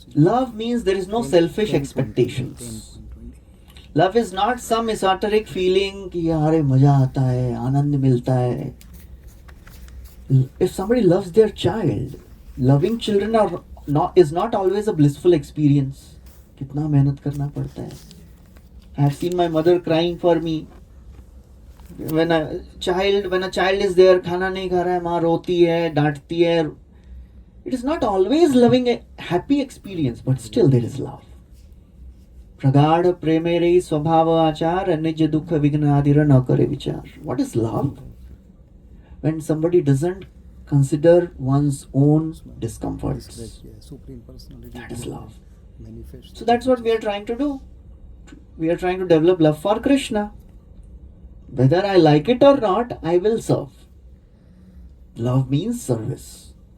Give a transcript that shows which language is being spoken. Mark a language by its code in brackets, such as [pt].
[en] Love means there is no selfish expectations. Love is not some esoteric feeling [hi] कि यारे मजा आता है, आनंद मिलता है. [en] If somebody loves their child, loving children is not always a blissful experience. [hi] कितना मेहनत करना पड़ता है. [en] I have seen my mother crying for me. When a child is there, [hi] खाना नहीं खा रहा है, माँ रोती है, डांटती है. [en] It is not always loving a happy experience, but still there is love. [bn] प्रगाढ़ प्रेमेरे स्वभाव आचार निज दुख विघ्न आदिर न करे विचार. [en] What is love? When somebody doesn't consider one's own discomforts. That is love. So that's what we are trying to do. We are trying to develop love for Krishna. Whether I like it or not, I will serve. Love means service.